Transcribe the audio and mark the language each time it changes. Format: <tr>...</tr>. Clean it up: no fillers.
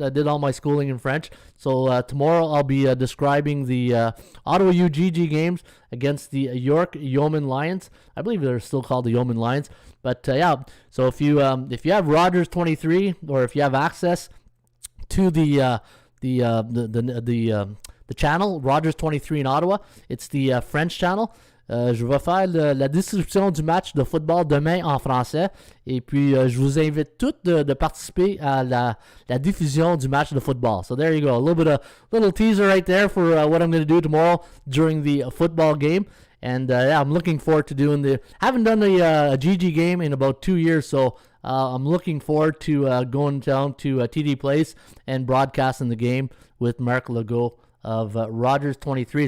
<en>I did all my schooling in French. So tomorrow I'll be describing the Ottawa U GG games against the York Yeoman Lions. I believe they're still called the Yeoman Lions. But yeah, so if you have Rogers 23, or if you have access to the channel Rogers 23 in Ottawa, it's the French channel.</en> <fr>Je vais faire la description du match de football demain en français. Et puis, je vous invite toutes de participer à la diffusion du match de football.</fr> <en>So there you go. A little teaser right there for what I'm going to do tomorrow during the football game. And yeah, I'm looking forward to doing haven't done a GG game in about 2 years, so I'm looking forward to going down to TD Place and broadcasting the game with Mark Legault of Rogers 23.</en>